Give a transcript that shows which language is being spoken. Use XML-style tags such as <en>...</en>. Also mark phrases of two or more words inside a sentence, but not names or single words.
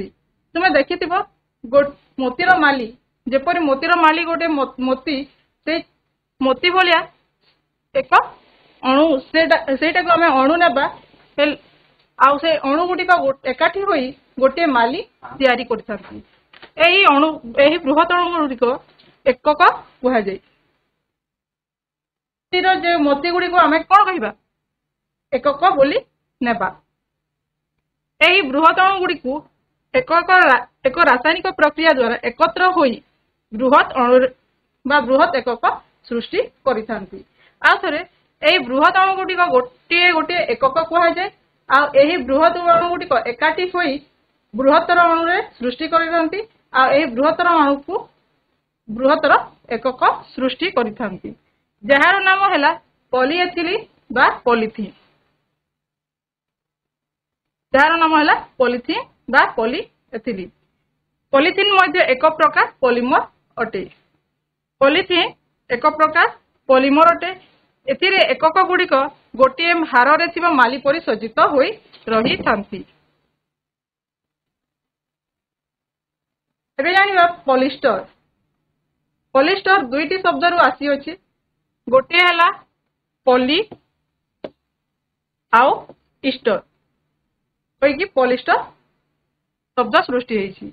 <or>ତୁମେ ଦେଖିଥିବ ମୋତିର ମାଳି ଯେପରି ମୋତିର ମାଳି ଗୋଟେ ମୋତି ସେ ମୋତି ଭଳିଆ ଏକ ଅଣୁ ସେଟା କୁ ଆମେ ଅଣୁ ନେବା ଆଉ ସେ ଅଣୁ ଗୁଡ଼ିକ ଏକାଠି ହୋଇ ଗୋଟେ ମାଳି ତିଆରି କରିଥାନ୍ତି। ଏହି ଅଣୁ ଏହି ବୃହତ ଅଣୁ ଗୁଡ଼ିକ ଏକକ କୁହାଯାଏ। ତେଣୁ ଯେ ମୋତି ଗୁଡ଼ିକ ଆମେ କଣ କହିବା ଏକକ ବୋଲି ନେବା। ଏହି ବୃହତ ଅଣୁ ଗୁଡ଼ିକ ଏକ ରାସାୟନିକ ପ୍ରକ୍ରିୟା ଦ୍ୱାରା ଏକତ୍ର ହୋଇ ବୃହତ ଅଣୁ ବା ବୃହତ ଏକକ ସୃଷ୍ଟି କରିଥାନ୍ତି। ଆଉ ଥରେ ଏହି ବୃହତ ଅଣୁ ଗୁଡ଼ିକ ଗୋଟେ ଗୋଟେ ଏକକ କୁହାଯାଏ। ଆଉ ଏହି ବୃହତ ଅଣୁ ଗୁଡ଼ିକ ଏକାଠି ହୋଇ ବୃହତ୍ତର ଅଣୁରେ ସୃଷ୍ଟି କରିଥାନ୍ତି। ଆଉ ଏହି ବୃହତ୍ତର ଅଣୁ କୁ ବୃହତ୍ତର ଏକକ ସୃଷ୍ଟି କରିଥାନ୍ତି ଯାହାର ନାମ ହେଲା ପଲିଇଥିଲିନ ବା ପଲିଥିନ। ଯାହାର ନାମ ହେଲା ପଲିଥିନ ବା ପଲିଇଥିଲିନ। ପଲିଥିନ ମଧ୍ୟ ଏକ ପ୍ରକାର ପଲିମର ଅଟେ। ପଲିଥିନ ଏକ ପ୍ରକାର ପଲିମର ଅଟେ। ଏଥିରେ ଏକକ ଗୁଡ଼ିକ ଗୋଟେ ହାର ରେ ଥିବା ମାଳି ପରି ସଜ୍ଜିତ ହୋଇ ରହିଥାନ୍ତି। ଏବେ ଜାଣିବା ପଲିଷ୍ଟର। ପଲିଷ୍ଟର ଦୁଇଟି ଶବ୍ଦ ରୁ ଆସିଛି ଅଛି। ଗୋଟେ ହେଲା ପଲି ଆଉ ଇଷ୍ଟର କି ପଲିଷ୍ଟର ଶବ୍ଦ ସୃଷ୍ଟି ହୋଇଛି।</or>